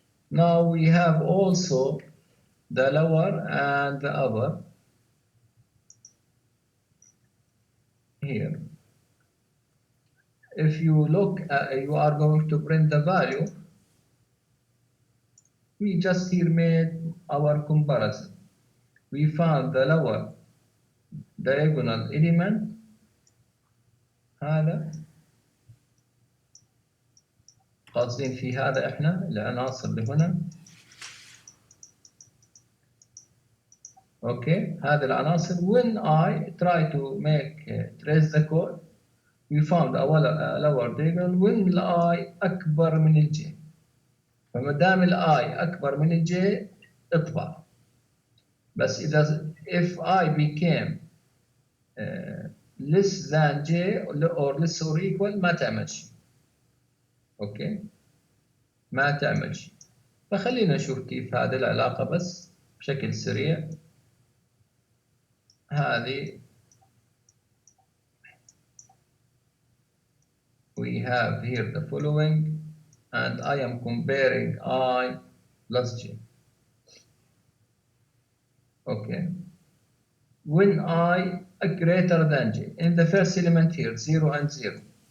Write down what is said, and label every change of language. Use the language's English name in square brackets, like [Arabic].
[English] Now we have also the lower and the upper here. If you look, you are going to print the value. We just here made our comparison. We found the lower diagonal element. [Arabic] هذا قاصدين في هذا احنا العناصر اللي هنا. Okay, هذه العناصر. [English] When I try to make trace the code, we found a lower diagonal when I [Arabic] أكبر من الج. فما دام الاي اكبر من الجي اطبع. بس اذا [English] if I became less than j or less or equal [Arabic] ما تعمل شيء. اوكي ما تعمل شيء. فخلينا نشوف كيف هذه العلاقة بس بشكل سريع. هذه [English] we have here the following and I am comparing I plus j. Okay. When I greater than j, in the first element here, 0 and 0.